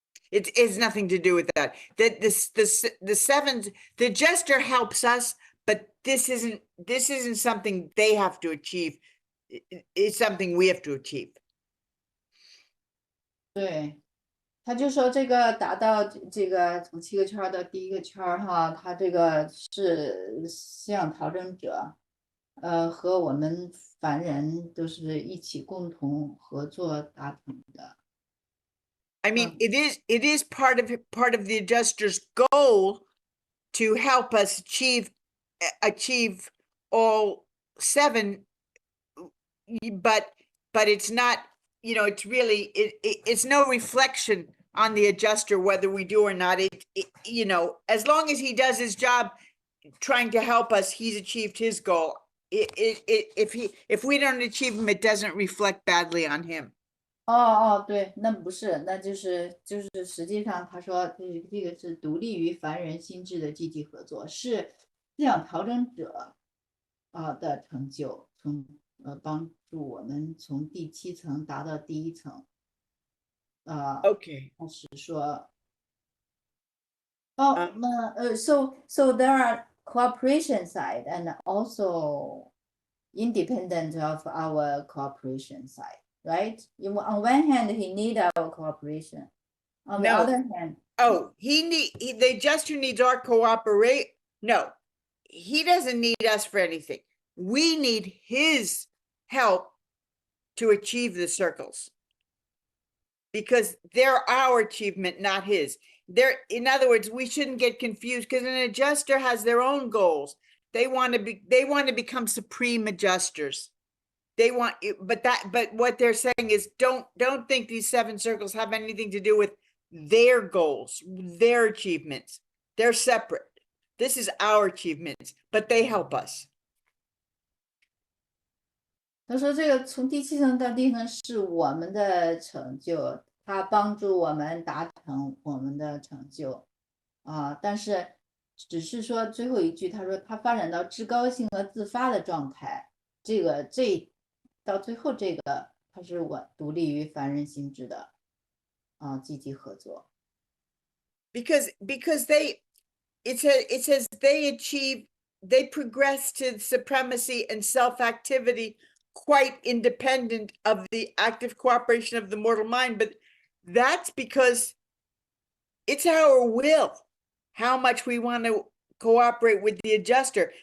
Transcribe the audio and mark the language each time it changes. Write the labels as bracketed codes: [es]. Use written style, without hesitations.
[en] It has nothing to do with that. That the sevens, the adjuster helps us, but this isn't something they have to achieve. It's something we have to achieve. [zh] 对，他就说这个达到这个从7个圈儿到第1个圈儿哈，他这个是信仰调整者，和我们凡人都是一起共同合作达成的。 [en] I mean, it is part of the adjuster's goal to help us achieve all 7, but it's not, you know, it's really it's no reflection on the adjuster whether we do or not. It you know, as long as he does his job trying to help us, he's achieved his goal. If we don't achieve him, it doesn't reflect badly on him. [zh] 对，那不是，那就是实际上他说这个是独立于凡人心智的积极合作，是信仰调整者的成就，帮助我们从第7层达到第1层。 [en] Okay. [zh] 他是说， [en] so there are cooperation side and also independent of our cooperation side, right? On one hand, he need our cooperation. On the No. other hand, Oh, the adjuster needs our cooperate. No, he doesn't need us for anything. We need his help to achieve the circles because they're our achievement, not his. In other words, we shouldn't get confused because an adjuster has their own goals. They want to become supreme adjusters. But what they're saying is don't think these 7 circles have anything to do with their goals, their achievements. They're separate. This is our achievements, but they help us. [zh] 他说这个从第7层到第1层是我们的成就，他帮助我们达成我们的成就，但是只是说最后一句，他说他发展到至高性和自发的状态，到最后这个，他是我独立于凡人心智的，积极合作。 [en] Because it says they progress to supremacy and self-activity quite independent of the active cooperation of the mortal mind, but that's because it's our will, how much we want to cooperate with the adjuster.